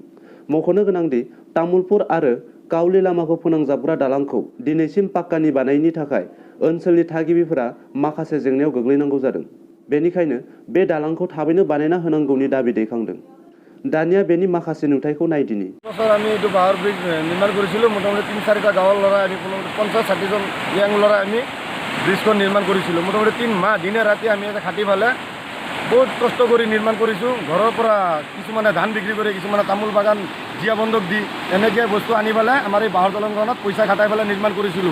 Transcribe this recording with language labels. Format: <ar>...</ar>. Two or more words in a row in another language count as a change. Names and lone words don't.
<brx>मख'नो गोनांदि तामुलपुर आरो काउली लामाखौ फोनांजाबग्रा दालांखौ दिनैसिम पाक्कानि बानायनि थाखाय ओनसोलनि थागिबिफोरा माखासे जेंनायाव गोग्लैनांगौ जादों। बेनिखायनो बे दालांखौ थाबैनो बानायना होनांगौनि दाबि दैखांदों। दानिया बेनि माखासे नुथायखौ नायदिनि।</brx> <as>আমি এইটো বাঁহৰ ব্ৰিজ নিৰ্মাণ কৰিছিলোঁ। মোটামুটি 3-4টা গাঁৱৰ ল'ৰা আমি 50-60 জন ইয়াং ল'ৰা আমি ব্ৰিজখন নিৰ্মাণ কৰিছিলোঁ। মোটামুটি 3 মাহ দিনে ৰাতি আমি এটা খাটি পালে বহুত কষ্ট কৰি নিৰ্মাণ কৰিছোঁ। ঘৰৰ পৰা কিছুমানে ধান বিক্ৰী কৰি, কিছুমানে তামোল বাগান জীয়া বন্ধক দি এনেকৈ বস্তু আনি পেলাই আমাৰ এই বাঁহৰ দলংখনত পইচা খাটাই পেলাই নিৰ্মাণ কৰিছিলোঁ।</as>